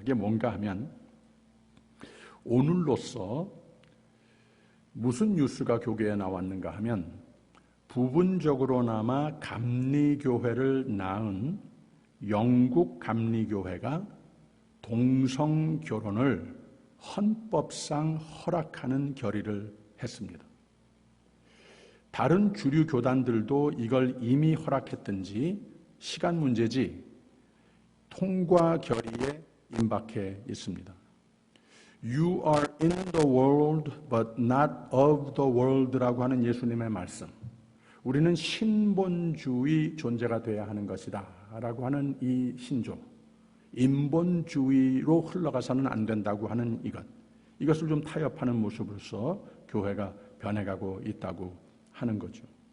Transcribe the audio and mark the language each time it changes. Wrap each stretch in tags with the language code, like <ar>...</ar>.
<ko>이게 뭔가 하면 오늘로써 무슨 뉴스가 교계에 나왔는가 하면 부분적으로나마 감리교회를 낳은 영국 감리교회가 동성결혼을 헌법상 허락하는 결의를 했습니다. 다른 주류 교단들도 이걸 이미 허락했든지 시간 문제지 통과 결의에 임박해 있습니다.</ko> <en>You are in the world but not of the world</en> <ko>라고 하는 예수님의 말씀. 우리는 신본주의 존재가 되어야 하는 것이다 라고 하는 이 신조. 인본주의로 흘러가서는 안 된다고 하는 이것을 좀 타협하는 모습으로서 교회가 변해가고 있다고 하는 거죠.</ko>